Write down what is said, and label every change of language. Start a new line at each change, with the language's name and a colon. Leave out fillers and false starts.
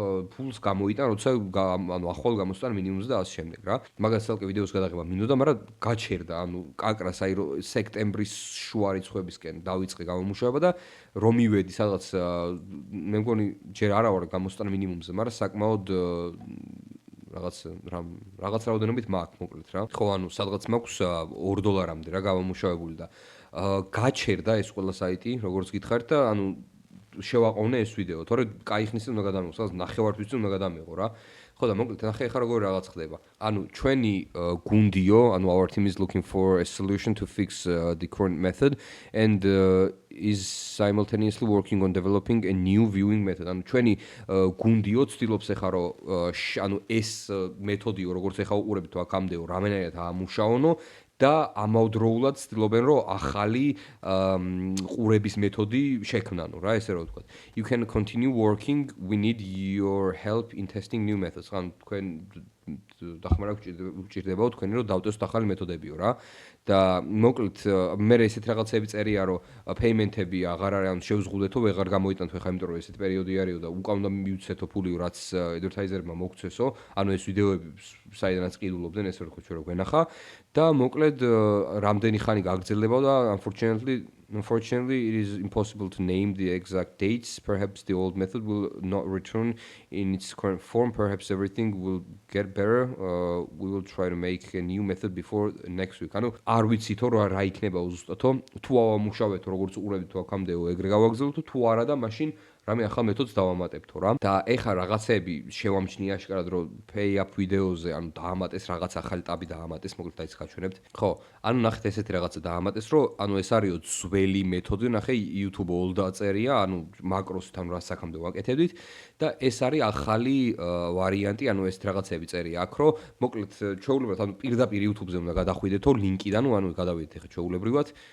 Georgian: ფულს გამოიტან როცა ანუ ახვალ გამოსტან მინიმუმზე და ასე შემდეგ რა მაგას თალკე ვიდეოს გადაღება მინდოდა მაგრამ გაჩერდა ანუ კაკრას აი სექტემბრის შუა რიცხვებისკენ დავიწყე გამომუშავება და რომ მივედი სადღაც მე მგონი ჯერ არა ვარ გამოსტან მინიმუმზე მაგრამ საკმაოდ რაღაც რაოდენობით მაქვს მოკლედ რა. ხო, ანუ სადღაც მაქვს $2 რა გამომუშავებული და გაჩერდა ეს ყველა საიტი, როგორც გითხარით და ანუ შევაყოვნე ეს ვიდეო, თორე კაი ხნის უნდა გადამეღო, სადღაც ნახევართვის უნდა გადამეღო რა. ხო და მოკლედ ნახე ახლა როგორ რაღაც ხდება. ანუ ჩვენი გუნდიო, ანუ
English: our team is looking for a solution to fix the current method and is simultaneously working on developing a new viewing method.
Georgian: ანუ ჩვენი გუნდიო ცდილობს ახლა რომ ანუ ეს მეთოდიო როგორც ახლა უყურებთ აქამდეო რამენერად აამუშაონო და ამავდროულად ცდილობენ რომ ახალი ყურების მეთოდი შექმნანო რა ესე რომ ვთქვათ.
English: You can continue working. We need your help in testing new methods.
Georgian: ან თქვენ დახმარა გჭირდებაო თქვენი რომ დავტესოთ ახალი მეთოდებიო რა და მოკლედ მე ესეთ რაღაცები წერია რომ payment-ები აღარ არის ან შევზღუდეთო ვეღარ გამოიტანთ ხა იმიტომ რომ ესეთ პერიოდი არისო და უკან უნდა მივცეთო ფული რაც advertiser-მა მოგცესო ანუ ეს ვიდეოები საიდანაც ყიდულობდნენ ეს რო ხო გვენახა და მოკლედ რამდენი ხანი გაგრძელდება და
English: Unfortunately, it is impossible to name the exact dates. Perhaps the old method will not return in its current form. Perhaps everything will get better. We will try to make a new method before next week.
Georgian: ანუ არ ვიცითო რა იქნება უზუსტათო. თუ ავამუშავეთო როგორც უყურებთ თუ აქამდეო ეგრე გავაგზავნოთ თუ არა და მაშინ რამე ახალ მეთოდს დავამატებთო რა. და ეხა რაღაცები შევამჩნია აშკარად რომ pay up ვიდეოზე ანუ დაამატეს რაღაც ახალი ტაბი დაამატეს მოკლედ დაიც გაჩვენებთ. ხო, ანუ ნახეთ ესეთი რაღაცა დაამატეს რომ ანუ ეს არისო ძველი მეთოდი, ნახე YouTube all დაწერია, ანუ მაკროსთან რას აქამდე ვაკეთებდით და ეს არის ახალი ვარიანტი, ანუ ეს რაღაცები წერია აქ რომ მოკლედ ჩვეულებრივად ანუ პირდაპირ YouTube-ზე უნდა გადახვიდეთო ლინკიდან, ანუ გადავიდეთ ეხა ჩვეულებრივად